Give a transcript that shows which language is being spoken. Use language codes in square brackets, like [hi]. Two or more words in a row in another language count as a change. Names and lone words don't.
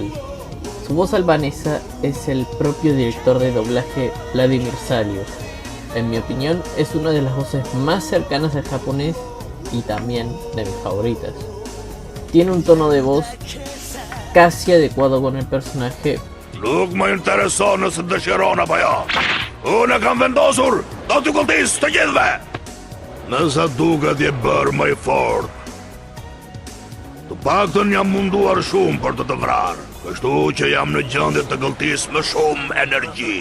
[es] Su voz albanesa es el propio director de doblaje Vladimir Salius. En mi opinión, es una de las voces más cercanas al japonés y también de mis favoritas. Tiene un tono de voz casi adecuado con el personaje. [sq] Nuk më intereson nëse dëshiron apo jo. Unë e kam vendosur, do t'ju kulltis të gjithëve. Nësa duket je bërë më i fortë. Të paktën jam munduar shumë për të vrarë, kështu që jam në gjendje të gëlltis më shumë energji.